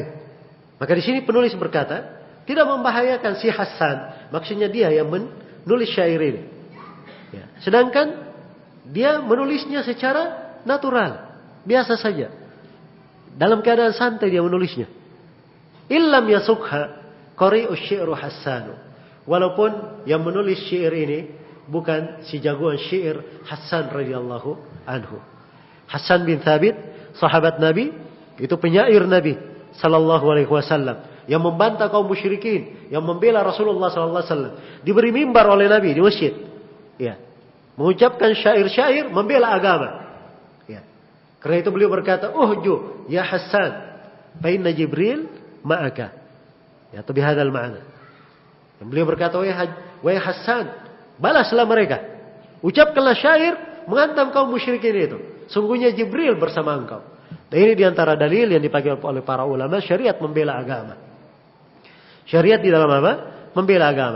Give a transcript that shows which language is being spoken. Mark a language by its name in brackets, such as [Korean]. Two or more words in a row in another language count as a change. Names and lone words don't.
[Indonesian] Maka di sini penulis berkata, tidak membahayakan si Hasan, maksudnya dia yang menulis syair ini. Ya. Sedangkan dia menulisnya secara natural, biasa saja. Dalam keadaan santai dia menulisnya. [Arabic] إلم يسخ قارئ شعر حسان. [Indonesian] Walaupun yang menulis syair ini bukan si jagoan syair Hasan [Arabic] رضي الله عنه. [Indonesian] Hasan bin Thabit, sahabat Nabi, itu penyair Nabi [Arabic] صلى الله عليه وسلم [Indonesian] yang membantah kaum musyrikin, yang membela Rasulullah [Arabic] صلى الله عليه وسلم. [Indonesian] Diberi mimbar oleh Nabi di masjid. Ya. Mengucapkan syair-syair membela agama. Ya. Karena itu beliau berkata, [Arabic] "اهج يا حسان فإن جبريل معك." [Indonesian] Ya, tapi [Arabic] هذا المعنى. [Indonesian] Dan beliau berkata, "Wahai Hasan, balaslah mereka. Ucapkanlah syair menghantam kaum musyrikin itu. Sungguhnya Jibril bersama engkau." Dan ini diantara dalil yang dipakai oleh para ulama, syariat membela agama. Syariat di dalam apa? Membela agama.